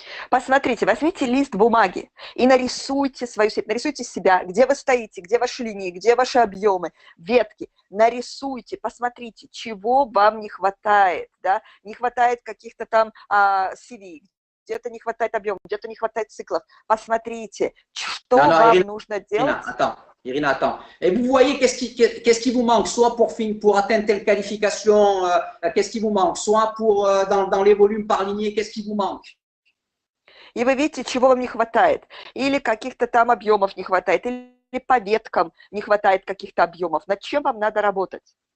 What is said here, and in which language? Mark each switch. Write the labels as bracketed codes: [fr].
[ru] Посмотрите, возьмите лист бумаги и нарисуйте нарисуйте себя, где вы стоите, где ваши линии, где ваши объемы, ветки. Нарисуйте, посмотрите, чего вам не хватает, да? Не хватает каких-то там CV, где-то не хватает объема, где-то не хватает циклов. Посмотрите, что вам нужно делать. [fr] Irina, attends. Et vous voyez qu'est-ce qui vous manque, soit pour atteindre telle qualification, qu'est-ce qui vous manque, soit pour dans les volumes par lignée, qu'est-ce qui vous manque. [ru] И вы видите, чего вам не хватает. Или каких-то там объемов не хватает, или по веткам не хватает каких-то объемов. Над чем вам надо работать?